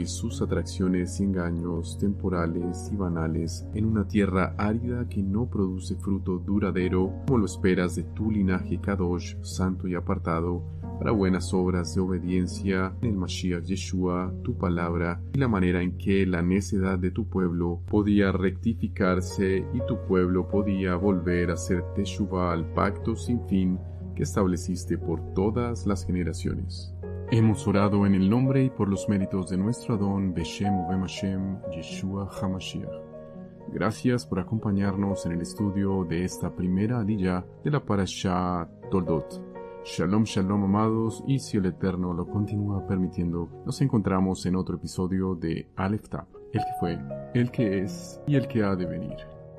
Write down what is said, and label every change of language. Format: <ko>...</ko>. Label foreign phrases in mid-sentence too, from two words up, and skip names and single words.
<es>sus atracciones y engaños temporales y banales, en una tierra árida que no produce fruto duradero, como lo esperas de tu linaje Kadosh, santo y apartado, para buenas obras de obediencia en el Mashiach Yeshua, tu palabra, y la manera en que la necedad de tu pueblo podía rectificarse y tu pueblo podía volver a hacer teshuvah al pacto sin fin que estableciste por todas las generaciones. Hemos orado en el nombre y por los méritos de nuestro Adón,</es> <he>בשם ובם השם, ישוע המשיח.</he> <es>Gracias por acompañarnos en el estudio de esta primera aliyah de la Parashá Toldot.</es> <he>שלום, שלום,</he> <es>amados, y si el Eterno lo continúa permitiendo, nos encontramos en otro episodio de Aleph Tav, el que fue, el que es y el que ha de venir.</es>